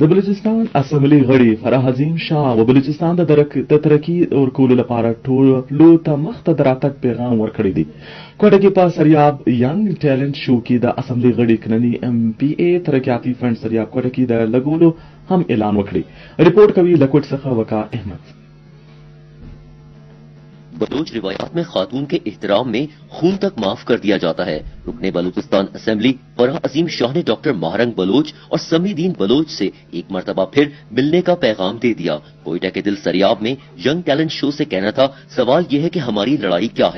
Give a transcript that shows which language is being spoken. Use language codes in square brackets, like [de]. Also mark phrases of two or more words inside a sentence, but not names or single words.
[ps] د بلوچستان اسمبلی غړي فرح عظیم شاه او بلوچستان د ترقی ورکولو لپاره ټولو ته مخته د راتګ پیغام ورکړی دی. کوټه کې په سریاب ینګ ټیلنٹ شو کې د اسمبلی غړي کننی MPA ترقیاتي فند سریاب کوټه کې د لګولو هم اعلان وکړي. रिपोर्ट کوي لکوټ څخه وقار احمد. [ur] بلوچ روایات میں خاتون کے احترام میں خون تک معاف کر دیا جاتا ہے. رکنِ بلوچستان اسمبلی فرح عظیم شاہ نے ڈاکٹر ماہرنگ بلوچ اور سمیدین بلوچ سے ایک مرتبہ پھر ملنے کا پیغام دے دیا. کوئٹہ کے دل سریاب میں ینگ ٹیلنٹ شو سے کہنا تھا، سوال یہ ہے کہ ہماری لڑائی کیا ہے.